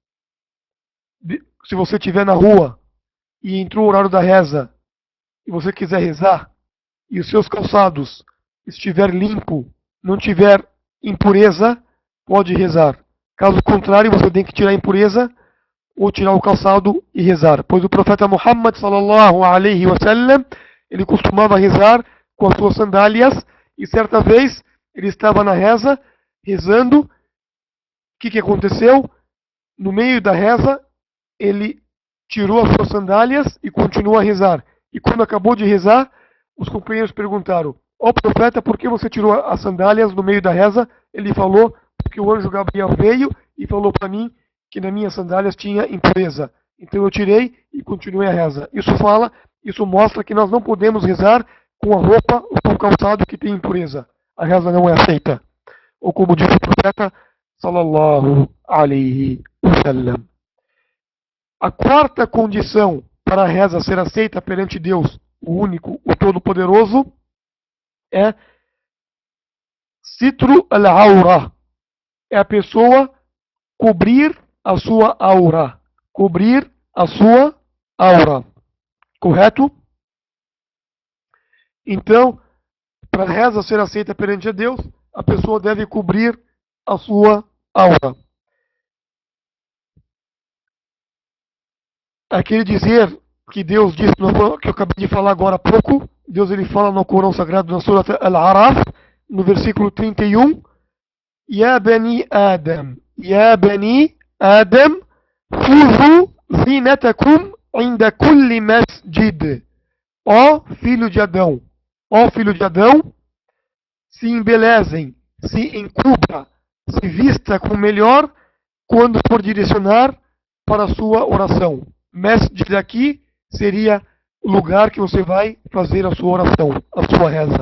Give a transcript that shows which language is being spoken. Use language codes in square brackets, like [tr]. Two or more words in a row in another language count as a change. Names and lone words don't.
[pt] Se você estiver na rua e entrou o horário da reza e você quiser rezar e os seus calçados estiver limpo, não tiver impureza, pode rezar. Caso contrário, você tem que tirar a impureza ou tirar o calçado e rezar. Pois o profeta Muhammad [ar] صلى الله عليه وسلم, [pt] ele costumava rezar com as suas sandálias e certa vez ele estava na reza, rezando. O que aconteceu? No meio da reza, ele tirou as suas sandálias e continuou a rezar. E quando acabou de rezar, os companheiros perguntaram: ó profeta, por que você tirou as sandálias no meio da reza? Ele falou: porque o anjo Gabriel veio e falou para mim que nas minhas sandálias tinha impureza. Então eu tirei e continuei a reza. Isso mostra que nós não podemos rezar com a roupa ou com o calçado que tem impureza. A reza não é aceita. Ou como disse o profeta, [ar] صلى الله عليه وسلم. [pt] A quarta condição para a reza ser aceita perante Deus, o único, o Todo-Poderoso, é [ar] ستر العورة. [pt] É a pessoa cobrir a sua aura. Cobrir a sua aura. Correto? Então, para a reza ser aceita perante a Deus, a pessoa deve cobrir a sua aura. Aquele dizer que Deus disse, que eu acabei de falar agora há pouco, Deus ele fala no Corão Sagrado, na Surat Al-Araf, no versículo 31, [ar] يا بني آدم خذوا زينتكم عند كل مسجد. [pt] Ó filho de Adão, se embelezem, se encubra, se vista com melhor quando for direcionar para a sua oração. Masjid aqui seria o lugar que você vai fazer a sua oração, a sua reza.